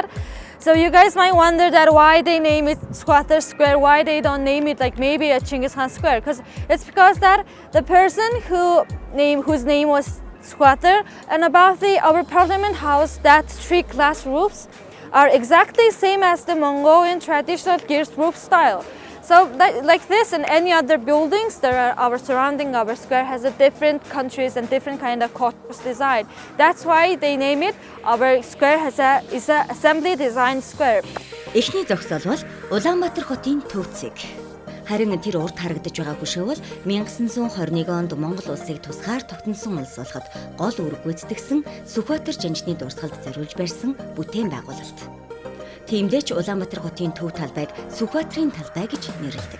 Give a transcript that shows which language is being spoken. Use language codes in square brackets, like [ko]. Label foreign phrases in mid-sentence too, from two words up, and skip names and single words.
[en] So you guys might wonder that why they name it Squatter Square, why they don't name it like maybe a Genghis Khan Square, it's because that the person whose name was Squatter, and above our parliament house, that 3 glass roofs are exactly same as the Mongolian traditional gears roof style. So like this and any other buildings that are our surrounding our square has a different countries and different kind of cultures design. That's why they name it our square is a assembly design square. [mn] Эхний зогсоол бол Улаанбаатар хотын төвцөг. Харин тэр урд харагдаж байгаа хөшөө бол 1921 онд Монгол улсыг тусгаар тогтносон улс болоход гол үүрэг гүйцэтгэсэн Сүхбаатар жанжны дурсгалд зориулж барьсан бүтээн байгуулалт. Тиймдээч Улаанбаатар хотын төв талбайг Сүхбаатарын талбай гэж нэрлэдэг.